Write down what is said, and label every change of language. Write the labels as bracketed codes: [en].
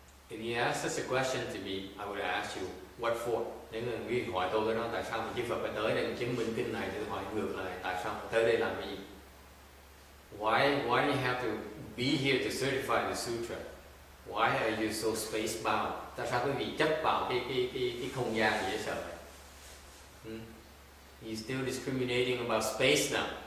[en] If you ask such a question to me, I would ask you, what for? [vi] Nếu người Nguyên hỏi tôi cái đó, tại sao mà chư Phật phải tới đây chứng minh kinh này, thì tôi hỏi ngược lại, tại sao tới đây làm gì? [en] Why do you have to be here to certify the sutra? Why are you so space bound? [vi] Tại sao quý vị chấp vào cái không gian dễ sợ? [en] You're still discriminating about space now.